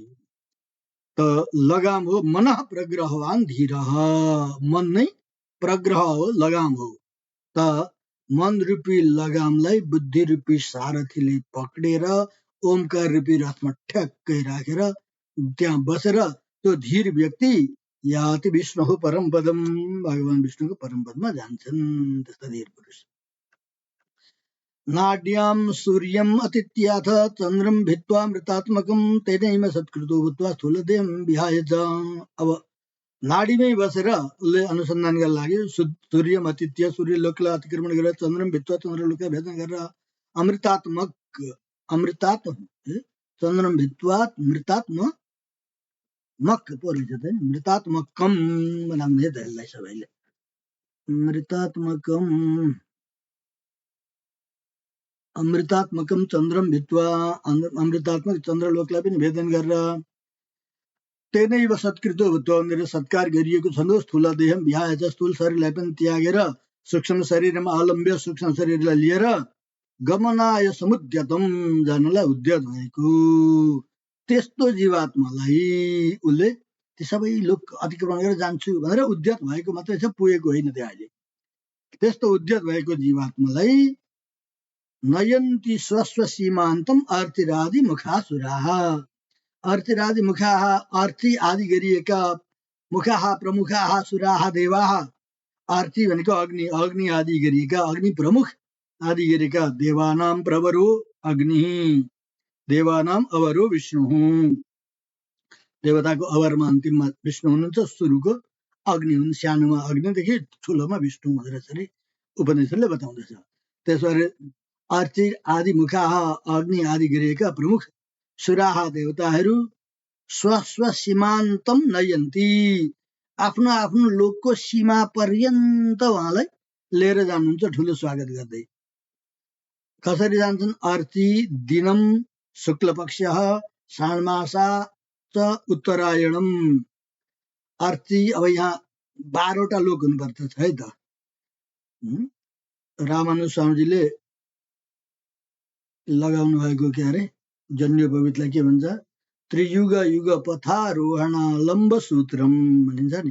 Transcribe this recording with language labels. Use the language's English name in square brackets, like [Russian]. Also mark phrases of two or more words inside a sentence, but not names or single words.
[Nepali] त लगाम हो [Sanskrit] मन प्रग्रहवान धीर, [Nepali] मन नै प्रग्रह हो लगाम हो। त मन रूपी लगामलाई बुद्धि रूपी सारथीले पक्रेर ओमकार रूपी रथमा ठ्याक्कै राखेर त्यहाँ बसेर त्यो धीर व्यक्ति [Sanskrit] याति विष्णु परम पदम [Nepali] भगवान विष्णुको परम पदमा जान्छन् त्यस्ता धीर पुरुष। [Sanskrit] नाड्याम सूर्यम अतिथ्याथ चन्द्रम भित्वा मृतात्मकम तेनैव सत्कृतो भूत्वा स्थूलदेहं विहाय च। [Nepali] अब नाडीमै बसेर उसले अनुसन्धान गर्न लाग्यो। [Sanskrit] सूर्यम अतिथ्य [Nepali] सूर्य लोकलाई अतिक्रमण गरेर [Sanskrit] चन्द्रम भित्वा [Nepali] चन्द्रलोकलाई भेदन गरेर [Sanskrit] अमृतात्मक चन्द्रम भित्वा [Nepali] मृतात्मक पो रहेछ त मृतात्मकम बनाउने त्यसलाई सबैले [Sanskrit] अमृतात्मकम चन्द्रम भित्वा [Nepali] अमृतात्मक चन्द्रलोकलाई पनि भेदन गरेर [Sanskrit] तेनैव सत्कृतो भूत्वा [Nepali] भनेर सत्कार गरिएको छ। [Sanskrit] स्थूल देहम विहाय च [Nepali] स्थूल शरीरलाई पनि त्यागेर सूक्ष्म शरीरमा अवलम्ब्य सूक्ष्म शरीरलाई लिएर [Sanskrit] गमनाय समुद्यतम [Nepali] जानलाई उद्यत भएको त्यस्तो जीवात्मालाई उसले ती सबै लोक अतिक्रमण गरेर जान्छु भनेर उद्यत भएको मात्रै छ, पुगेको होइन त्यो अहिले। त्यस्तो उद्यत भएको जीवात्मालाई [Sanskrit] नयन्ति स्वस्व सीमान्तम अर्तिरादि मुखासुराः अर्तिरादि मुखाः आर्ति आदि गरिएका मुखाः प्रमुखाः सुराः देवाः। [Nepali] आर्ति भनेको अग्नि, अग्नि आदि गरिएका अग्नि प्रमुख आदि गरेका [Sanskrit] देवानां प्रवरो अग्नि देवानां अवरो विष्णु। [Nepali] देवताको अवरमा अन्तिममा विष्णु हुनुहुन्छ, सुरुको अग्नि हुन्, सानोमा अग्निदेखि ठुलोमा विष्णु भनेर यसरी उपनिषदले बताउँदछ। त्यसरी आर्ति आदि मुखाः अग्नि आदि गरिएका प्रमुख सुराः देवताहरू [Sanskrit] स्वस्व सीमान्तम नयन्ती [Nepali] आफ्नो आफ्नो लोकको सीमा पर्यन्त उहाँलाई लिएर जानुहुन्छ ठुलो स्वागत गर्दै। कसरी जान्छन्? [Sanskrit] आर्ति दिनम शुक्लपक्षः षाण्मासा च उत्तरायणम। [Nepali] आर्ति अब यहाँ 12वटा लोक हुनुपर्छ है त। रामानुज स्वामीजीले लगाउनु भएको के अरे जन्योपवीतलाई के भन्छ? [Sanskrit] त्रियुग युग पथारोहण लम्ब सूत्रम [Nepali] भनिन्छ नि।